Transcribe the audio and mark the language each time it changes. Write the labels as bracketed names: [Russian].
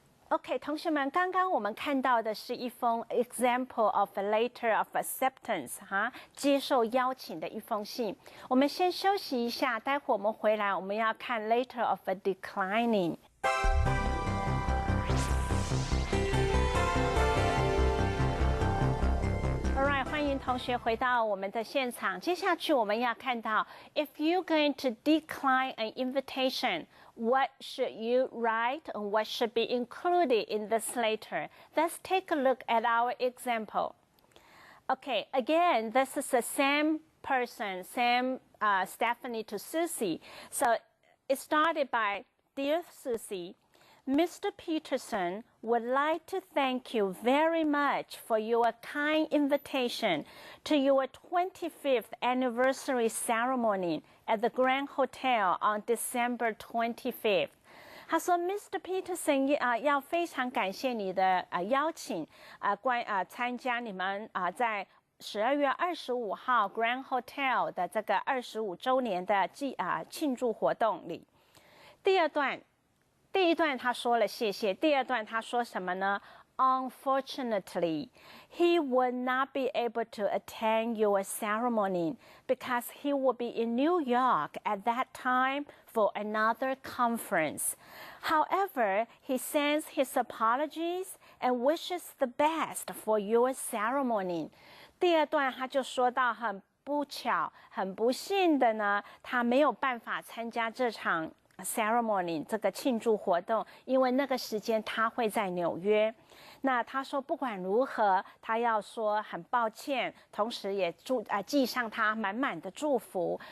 [Chinese] OK， 同学们，刚刚我们看到的是一封 [English] example of a letter of acceptance [Chinese] 接受邀请的一封信。我们先休息一下，待会我们回来我们要看 [English] letter of a declining。 [Chinese] Alright， 欢迎同学回到我们的现场。接下去我们要看到 [English] ，if you're going to decline an invitation, what should you write and what should be included in this letter? Let's take a look at our example. Okay, again, this is the same person, same Stephanie to Susie. So it started by, Dear Susie, Mr. Peterson would like to thank you very much for your kind invitation to your 25th anniversary ceremony at the Grand Hotel on December 25th. [Chinese] 他说 Mr. Peterson 要非常感谢你的邀请参加你们在12月25号 Grand Hotel 的这个25周年的庆祝活动里。第一段他说了谢谢，第二段他说什么呢 [English] unfortunately, he would not be able to attend your ceremony because he will be in New York at that time for another conference. However, he sends his apologies and wishes the best for your ceremony. [Chinese] 第二段他就说到很不巧、很不幸的呢，他没有办法参加这场 ceremony 这个庆祝活动，因为那个时间他会在纽约。那他说不管如何，他要说很抱歉，同时也寄上他满满的祝福。